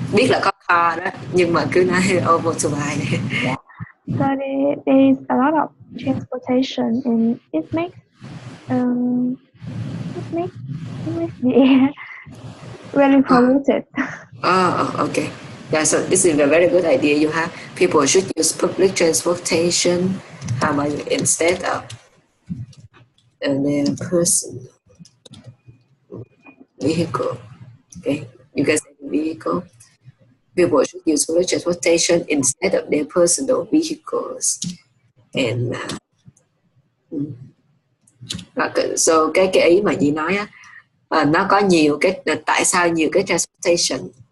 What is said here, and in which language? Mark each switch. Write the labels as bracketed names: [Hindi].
[Vietnamese] Biết là có car đó, nhưng mà cứ nói motorbike. [English] Yeah. So there is a lot of transportation, and it makes the air really polluted. Okay. Yeah, so this is a very good idea you have. People should use public transportation instead of their personal vehicle. Okay, you guys say vehicle. People should use public transportation instead of their personal vehicles. And so [Vietnamese] cái ý mà chị nói á, nó có nhiều cái tại sao nhiều cái transportation.